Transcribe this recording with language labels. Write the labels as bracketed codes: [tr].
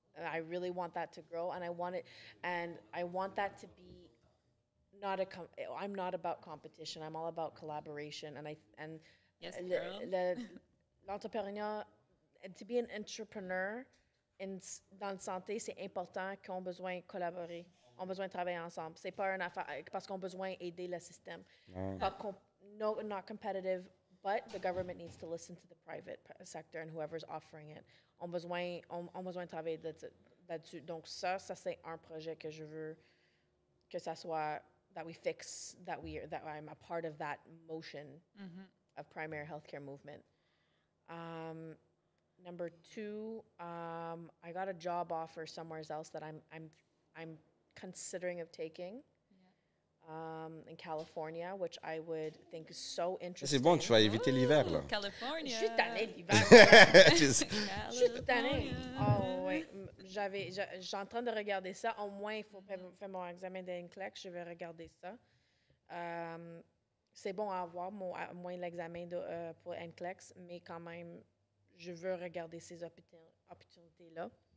[en] I really want that to grow, and I want that to be not I'm not about competition. I'm all about collaboration, and Yes, girl. [fr] l'entrepreneuriat, [en] to be an entrepreneur [fr] dans le santé, c'est important qu'on ait besoin de collaborer, on a besoin de travailler ensemble. C'est pas une affaire parce qu'on a besoin d'aider le système. [en] No, not competitive, but the government needs to listen to the private sector and whoever's offering it. [fr] On a besoin de travailler là-dessus. Donc ça c'est un projet que je veux que ça soit [en] that we fix, that I'm a part of that motion of primary healthcare movement. Number 2, I got a job offer somewhere else that I'm considering of taking. In California, which I would think is so interesting. [fr] C'est bon, tu vas éviter l'hiver, là. California. Je suis tannée de l'hiver. Je suis tannée. Oh, oui. Je suis en train de regarder ça. Au moins, il faut faire mon examen d'NCLEX. Je vais regarder ça. C'est bon à avoir, au moins l'examen pour NCLEX, mais quand même, je veux regarder ces opportunités-là.